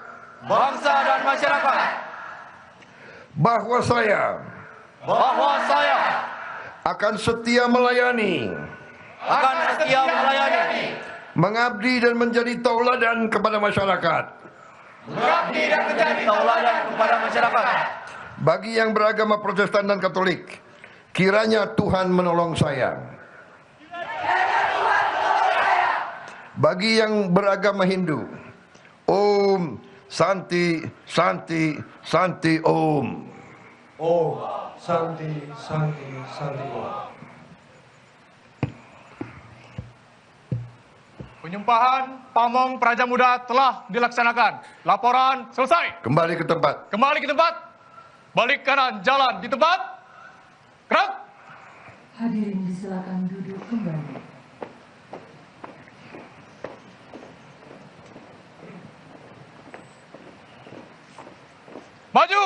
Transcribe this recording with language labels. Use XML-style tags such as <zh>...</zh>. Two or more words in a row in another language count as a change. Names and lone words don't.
<id>Bahwa saya akan setia melayani, mengabdi dan menjadi tauladan kepada masyarakat. Bagi yang beragama Protestan dan Katolik, kiranya Tuhan menolong saya. Bagi yang beragama Hindu,</id> <sa>Om Santi Santi Santi Om. Om Santi Santi Santi Om.</sa> <id>Penyumpahan Pamong Prajamuda telah dilaksanakan. Laporan selesai. Kembali ke tempat. Kembali ke tempat. Balik kanan, jalan di tempat. Gerak. Hadirin disilakan duduk kembali. Maju!</id>